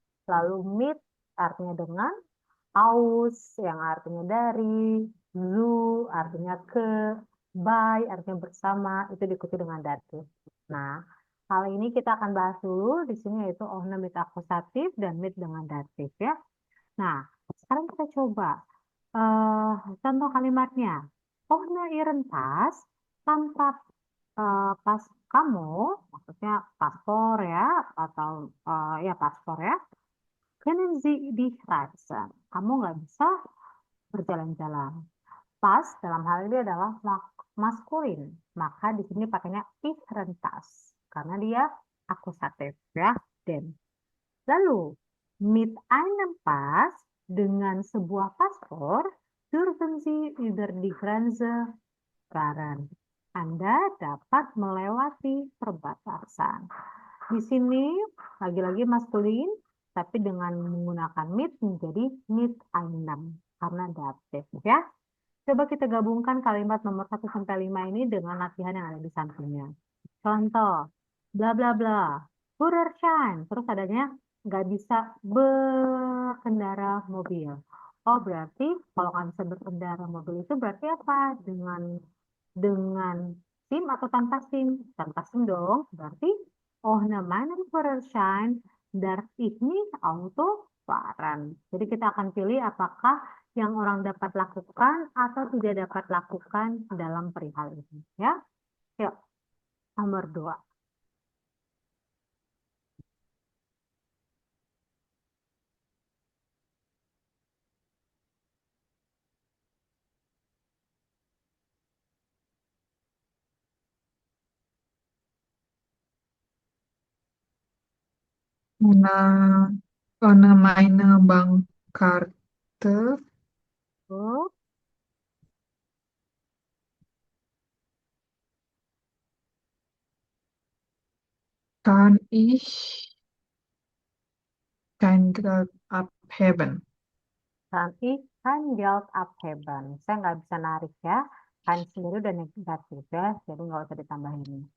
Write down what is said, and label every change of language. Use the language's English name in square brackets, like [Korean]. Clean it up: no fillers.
[Indonesian] Lalu mit artinya dengan, aus yang artinya dari, zu artinya ke, by artinya bersama itu diikuti dengan datif. Nah, hal ini kita akan bahas dulu di sini yaitu ohne mit akusatif dan mit dengan datif ya. Nah, sekarang kita coba contoh kalimatnya. [German] Ohne ihren Pass, [Indonesian] tanpa pas kamu, maksudnya paspor ya, atau ya paspor ya, [German] können Sie dich reisen. [Indonesian] Kamu nggak bisa berjalan-jalan. Pas dalam hal ini adalah maskulin, maka di sini pakainya ihren Pass karena dia akusatif ya, den. [German] Lalu mit einem Pass [Indonesian] dengan sebuah paspor [German] dürfen Sie über die Grenze fahren. [Indonesian] Anda dapat melewati perbatasan. Di sini lagi-lagi maskulin, tapi dengan menggunakan mit menjadi mit einem karena datif ya. Coba kita gabungkan kalimat nomor 1 sampai 5 ini dengan latihan yang ada di sampingnya. Contoh, bla bla bla, Führerschein, terus adanya nggak bisa berkendara mobil. Oh, berarti kalau nggak bisa berkendara mobil itu berarti apa? Dengan SIM atau tanpa SIM? Tanpa SIM dong. [German] Berarti ohne meinen Führerschein darf ich nicht Auto fahren. [Indonesian] Jadi kita akan pilih apakah yang orang dapat lakukan atau tidak dapat lakukan dalam perihal ini. Ya, yuk. Nomor 2. [German] Ohne meine Bankkarte [Indonesian] Tuh. [German] kann ich kein Geld abheben. Kan ich kein Geld abheben. [Indonesian] Saya nggak bisa narik ya. Kan sendiri udah negatif ya, jadi nggak usah ditambahin.